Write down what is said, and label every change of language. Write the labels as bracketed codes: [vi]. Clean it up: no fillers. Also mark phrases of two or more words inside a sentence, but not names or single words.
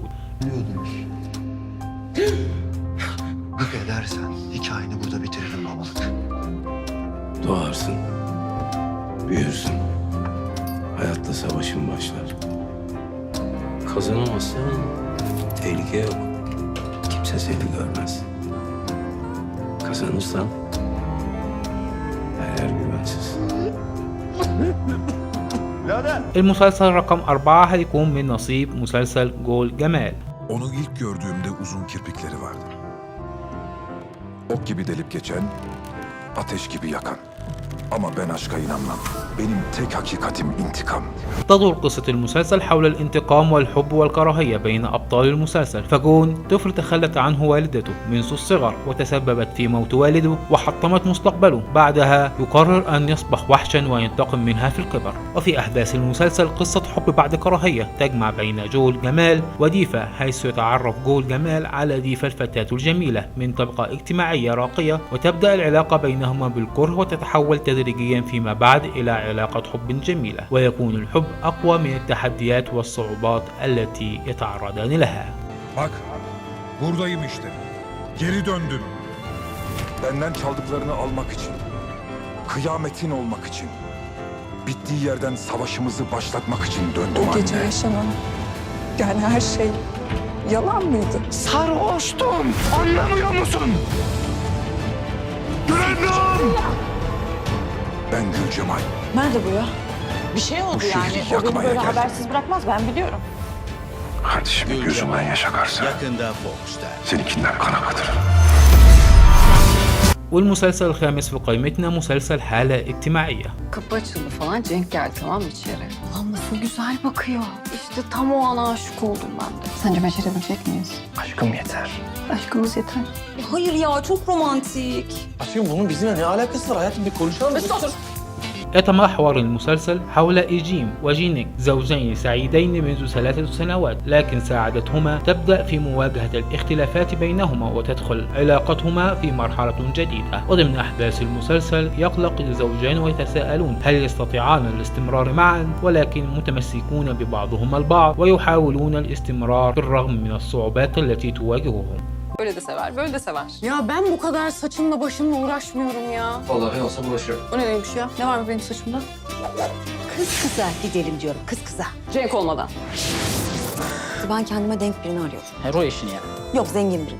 [tr] Diyordunuz. Yok edersen hikayeni burada bitiririm babalık. Doğarsın, büyürsün, hayatta savaşın başlar. Kazanamazsan tehlike yok, kimse seni görmez. Kazanırsan her yer güvensiz. [ar] المسلسل رقم 4 هيكون من نصيب مسلسل جول جمال. [tr] Onu ilk gördüğümde uzun kirpikleri vardı. Ok gibi delip geçen, ateş gibi yakan. Ama ben aşka inanmam. Benim tek hakikatim intikam. [ar] تدور قصة المسلسل حول الانتقام والحب والكراهية بين أبطال المسلسل. فجون طفل تخلت عنه والدته منذ الصغر وتسببت في موت والده وحطمت مستقبله. بعدها يقرر أن يصبح وحشا وينتقم منها في الكبر. وفي أحداث المسلسل قصة حب بعد كراهية تجمع بين جول جمال وديفا، حيث يتعرف جول جمال على ديفا الفتاة الجميلة من طبقة اجتماعية راقية، وتبدأ العلاقة بينهما بالكره وتتحول تدريجيا فيما بعد إلى علاقة حب جميلة، ويكون الحب أقوى من التحديات والصعوبات التي يتعرضان لها. [tr] Bak, buradayım işte. Geri döndüm. Benden çaldıklarını almak için. Kıyametin olmak için. Bittiği yerden savaşımızı başlatmak için döndüm O gece anne. yaşanan, yani her şey yalan mıydı? Sarhoştum. Anlamıyor musun? Güvendim. Ben Gülcemal. Nerede bu ya? Bir şey oldu Bu şehri yani. O beni yakmaya böyle geldim. habersiz bırakmaz, ben biliyorum. Kardeşimin gözünden yaş akarsa Yakında Fox'ta. seninkinden kan akıtırım. [ar] والمسلسل الخامس في قائمتنا مسلسل حالة اجتماعية. [tr] Kapı açıldı falan, Cenk geldi tamam mı içeri? Allah'ım nasıl güzel bakıyor. İşte tam o an aşık oldum ben de. Sence becerebilecek miyiz? Aşkım yeter. Aşkımız yeter. Hayır ya, çok romantik. Aşkım bunun bizimle ne alakası var? Hayatım bir konuşalım. [ar] يتمحور المسلسل حول إيجيم وجينيك، زوجين سعيدين منذ 3 سنوات، لكن ساعدتهما تبدأ في مواجهة الاختلافات بينهما وتدخل علاقتهما في مرحلة جديدة. وضمن أحداث المسلسل يقلق الزوجان ويتساءلون هل يستطيعان الاستمرار معا، ولكن متمسكون ببعضهما البعض ويحاولون الاستمرار بالرغم من الصعوبات التي تواجههم. [tr] Böyle de sever, böyle de sever. Ya ben bu kadar saçımla başımla uğraşmıyorum ya. Vallahi olsa bulaşırım. O ne neymiş ya? Ne var benim saçımda? Kız kıza gidelim diyorum, kız kıza. Cenk olmadan. Ben kendime denk birini arıyorum. Hero işini yani. Yok, zengin biri.